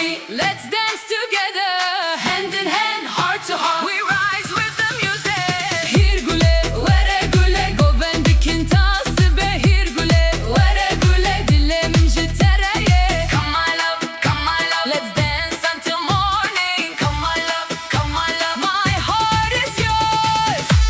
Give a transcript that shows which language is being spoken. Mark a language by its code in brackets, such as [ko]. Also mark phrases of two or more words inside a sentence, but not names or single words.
[en] Let's dance together, hand in hand, heart to heart. We rise with the music. [ku] Hirgule, vere gule, govendikin tasibe. Hirgule, vere gule, dilim jitereye. [en] Come my love, let's dance until morning. Come my love, my heart is yours.